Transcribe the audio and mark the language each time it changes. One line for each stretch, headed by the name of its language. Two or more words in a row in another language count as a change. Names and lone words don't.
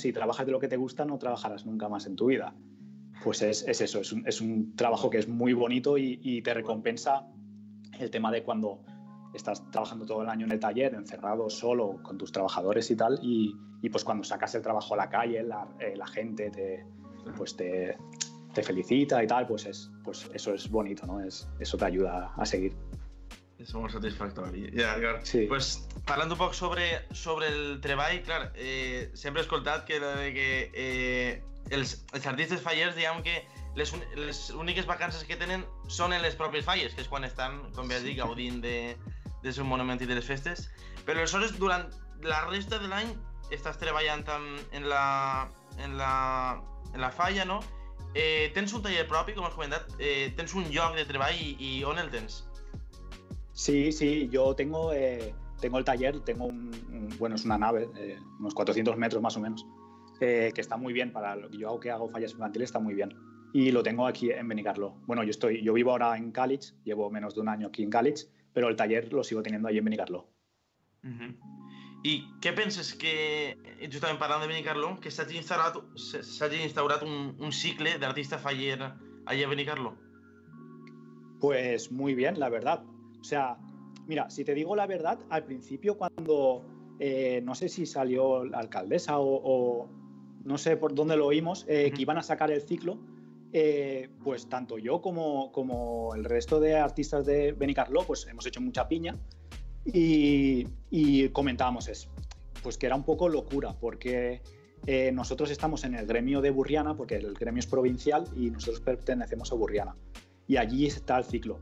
Spanish: Si trabajas de lo que te gusta no trabajarás nunca más en tu vida. Pues es eso, es un trabajo que es muy bonito y te recompensa el tema de cuando estás trabajando todo el año en el taller, encerrado solo con tus trabajadores y tal, y pues cuando sacas el trabajo a la calle, la gente te felicita y tal, pues eso es bonito, ¿no? Eso te ayuda a seguir.
Catalan: És molt satisfactori. Ja, clar. Sí. Pues, parlant un poc sobre el treball, clar, sempre he escoltat que els artistes fallers, diguem que les úniques vacances que tenen són en les pròpies falles, que és quan estan, com ja dic, gaudint del seu monument i de les festes. Però aleshores, durant la resta de l'any, estàs treballant en la falla, no? Tens un taller propi, com has comentat? Tens un lloc de treball i on el tens?
Spanish: Sí, yo tengo el taller, tengo es una nave, unos 400 metros más o menos, que está muy bien para lo que yo hago, fallas infantiles, está muy bien. Y lo tengo aquí en Benicarló. Bueno, yo vivo ahora en Càlig, llevo menos de un año aquí en Càlig, pero el taller lo sigo teniendo allí en Benicarló.
Catalan: I què penses que, justament parlant de Benicarló, que s'hagi instaurat un cicle d'artista faller allà a Benicarló?
Spanish: Pues muy bien, la verdad. O sea, mira, si te digo la verdad, al principio cuando, no sé si salió la alcaldesa o no sé por dónde lo oímos, que iban a sacar el ciclo, pues tanto yo como el resto de artistas de Benicarló, pues hemos hecho mucha piña y comentábamos pues que era un poco locura, porque nosotros estamos en el gremio de Burriana, porque el gremio es provincial y nosotros pertenecemos a Burriana, y allí está el ciclo.